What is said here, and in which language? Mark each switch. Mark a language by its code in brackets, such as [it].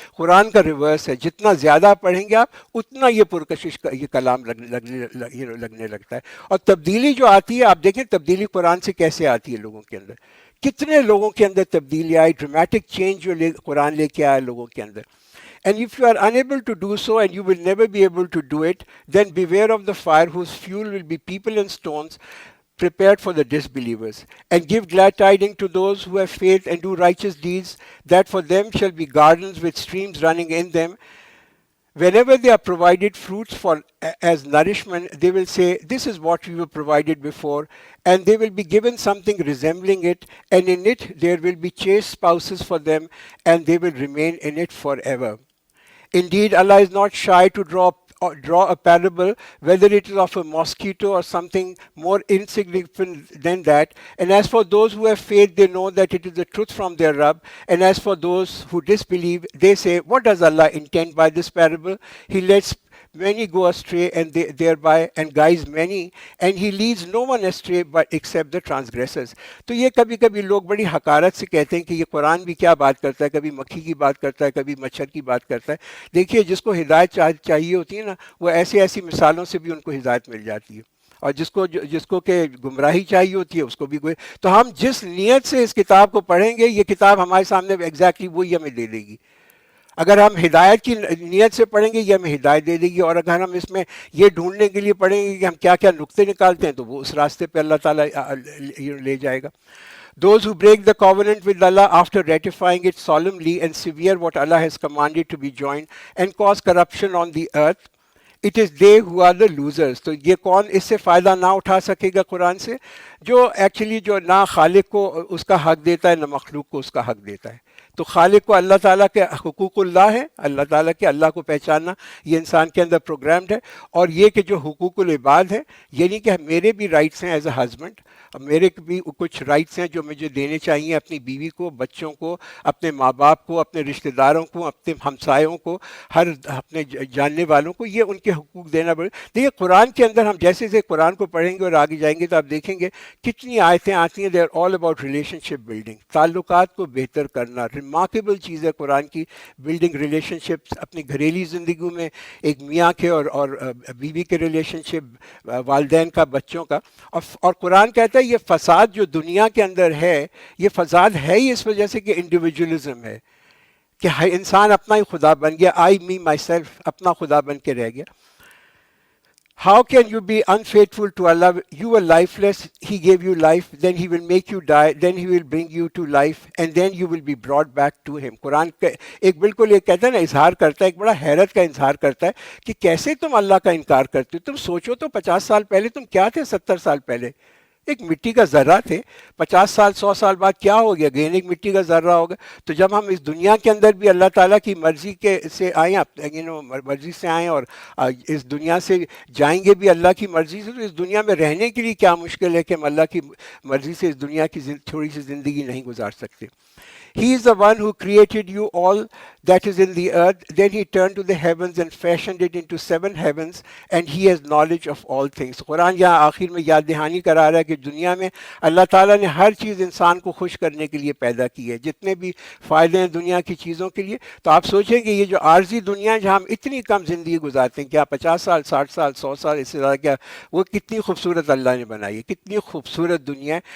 [ur] قرآن کا ریورس ہے، جتنا زیادہ پڑھیں گے آپ اتنا یہ پرکشش یہ کلام لگنے لگتا ہے. اور تبدیلی جو آتی ہے، آپ دیکھیں تبدیلی قرآن سے کیسے آتی ہے لوگوں کے اندر. کتنے لوگوں کے اندر تبدیلی آئی، ڈرامیٹک چینج جو قرآن لے کے آیا لوگوں کے اندر. [en] And if you are unable to do so, and you will never be able to do it, then beware of the fire whose fuel will be people and stones prepared for the disbelievers. And give glad tidings to those who have faith and do righteous deeds, that for them shall be gardens with streams running in them. Whenever they are provided fruits for as nourishment, they will say, "This is what we were provided before," and they will be given something resembling it, and in it there will be chaste spouses for them, and they will remain in it forever. Indeed, Allah is not shy to draw a parable, whether it is of a mosquito or something more insignificant than that. And as for those who have faith, they know that it is the truth from their Rabb. And as for those who disbelieve, they say, "What does Allah intend by this parable? He lets many go astray and thereby and guides many, and he leads no one astray but except the transgressors." [ur] تو یہ کبھی کبھی لوگ بڑی حقارت سے کہتے ہیں کہ یہ قرآن بھی کیا بات کرتا ہے، کبھی مکھی کی بات کرتا ہے، کبھی مچھر کی بات کرتا ہے. دیکھیے جس کو ہدایت چاہیے ہوتی ہے نا، وہ ایسی مثالوں سے بھی ان کو ہدایت مل جاتی ہے. اور جس کو کہ گمراہی چاہیے ہوتی ہے اس کو بھی کوئی. تو ہم جس نیت سے اس کتاب کو پڑھیں گے، یہ کتاب ہمارے سامنے ایگزیکٹلی وہی ہمیں دے دے گی. اگر ہم ہدایت کی نیت سے پڑھیں گے یہ ہمیں ہدایت دے دے گی، اور اگر ہم اس میں یہ ڈھونڈنے کے لیے پڑھیں گے کہ ہم کیا کیا نقطے نکالتے ہیں تو وہ اس راستے پہ اللہ تعالیٰ لے جائے گا. [en] Those who break the covenant with Allah after ratifying it solemnly and severe what Allah has commanded to be joined and cause corruption on the earth, it is they who are the losers. [ur] تو یہ کون اس سے فائدہ نہ اٹھا سکے گا قرآن سے؟ جو ایکچولی جو نہ خالق کو اس کا حق دیتا ہے، نہ مخلوق کو اس کا حق دیتا ہے. تو خالق کو اللہ تعالیٰ کے حقوق اللہ ہے، اللہ تعالیٰ کے اللہ کو پہچاننا یہ انسان کے اندر پروگرامڈ ہے. اور یہ کہ جو حقوق العباد ہے، یعنی کہ میرے بھی رائٹس ہیں [en] as a husband, [ur] میرے بھی کچھ رائٹس ہیں جو مجھے دینے چاہیے اپنی بیوی کو، بچوں کو، اپنے ماں باپ کو، اپنے رشتہ داروں کو، اپنے ہمسایوں کو، ہر اپنے جاننے والوں کو، یہ ان کے حقوق دینا پڑے. دیکھیے قرآن کے اندر ہم جیسے جیسے قرآن کو پڑھیں گے اور آگے جائیں گے تو آپ دیکھیں گے کتنی آیتیں آتی ہیں. [en] they are all about relationship building, [ur] تعلقات کو بہتر کرنا. ریمارکیبل چیز ہے قرآن کی [en] building relationships [ur] اپنی گھریلو زندگی میں، ایک میاں کے اور بیوی کے ریلیشن شپ، والدین کا، بچوں کا. اور قرآن کہتا ہے یہ فساد جو دنیا کے اندر ہے، یہ فساد ہے ہی اس وجہ سے کہ انڈیویجولزم ہے، کہ انسان اپنا ہی خدا بن گیا. [en] I me myself, [ur] اپنا خدا بن کے رہ گیا. [en] How can you be unfaithful to Allah? You were lifeless, He gave you life, then He will make you die, then He will bring you to life, and then you will be brought back to Him. [ur] قرآن ایک بالکل ایک کہتا ہے نا، اظہار کرتا ہے، ایک بڑا حیرت کا اظہار کرتا ہے کہ کیسے تم اللہ کا انکار کرتے ہو. تم سوچو تو 50 سال پہلے تم کیا تھے، 70 سال پہلے ایک مٹی کا ذرہ تھے. 50 سال 100 سال بعد کیا ہو گیا؟ گہن ایک مٹی کا ذرہ ہوگا. تو جب ہم اس دنیا کے اندر بھی اللہ تعالیٰ کی مرضی کے سے آئیں، مرضی سے آئیں، اور اس دنیا سے جائیں گے بھی اللہ کی مرضی سے، تو اس دنیا میں رہنے کے لیے کیا مشکل ہے کہ ہم اللہ کی مرضی سے اس دنیا کی تھوڑی سی زندگی نہیں گزار سکتے. [en] He is the one who created you all that is in the earth. Then He turned to the heavens and fashioned it into 7 heavens, and He has knowledge of all things. [ur] قرآن یہاں آخر میں یاد دہانی کرا رہا ہے کہ دنیا میں اللہ تعالیٰ نے ہر چیز انسان کو خوش کرنے کے لیے پیدا کی ہے، جتنے بھی فائدے ہیں دنیا کی چیزوں کے لیے. تو آپ سوچیں کہ یہ جو عارضی دنیا ہے جہاں ہم اتنی کم زندگی گزارتے ہیں، کیا 50 سال 60 سال 100 سال اس سے زیادہ، کیا وہ کتنی خوبصورت اللہ نے بنائی ہے، کتنی خوبصورت دنیا ہے.